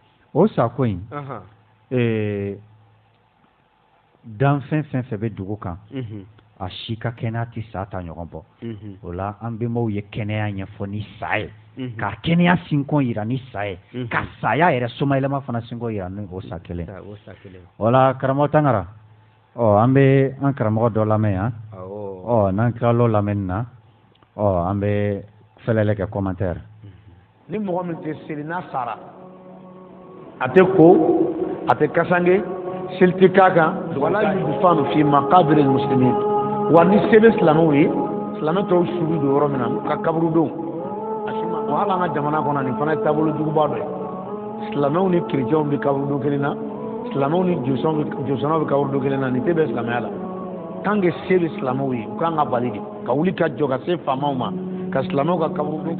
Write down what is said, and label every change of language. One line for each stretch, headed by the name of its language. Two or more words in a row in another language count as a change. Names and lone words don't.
Bambara: o sako in dan fɛn fɛn bɛ dugu kan a si ka kɛnɛya tɛ sa ta ɲɔgɔn bɔ o la an bɛnbaw ye kɛnɛya ɲɛfɔ ni sa ye ka kɛnɛya sinkɔn yira ni sa ye ka saya yɛrɛ somayɛlɛma fana sinkɔn yira ni o sa kelen o la karamɔgɔ Tangara an bɛ an karamɔgɔ dɔ lamɛn yan n'an tilal'o lamɛnni na an bɛ fɛlɛlɛ kɛ commentaire ni mɔgɔ min tɛ seli n'a sara a tɛ ko a tɛ kasange seli tɛ k'a kan wala
Arabic: يدفن في مقابر المسلمين
Bambara: wa ni se bɛ silamɛw ye silamɛ tɔw su bɛ don yɔrɔ min na ka kaburu don wa hali an ka jamana kɔnɔ nin fana ye taabolo juguba dɔ ye silamɛw ni kerecɛnw bɛ kaburu don kelen na silamɛw ni josɔnnaw bɛ kaburu don kelen na nin tɛ bɛn silamɛya la
French: tant que
Bambara: se bɛ silamɛw ye u kan ka bali de ka wuli ka jɔ ka se faamaw ma ka silamɛw ka kaburu don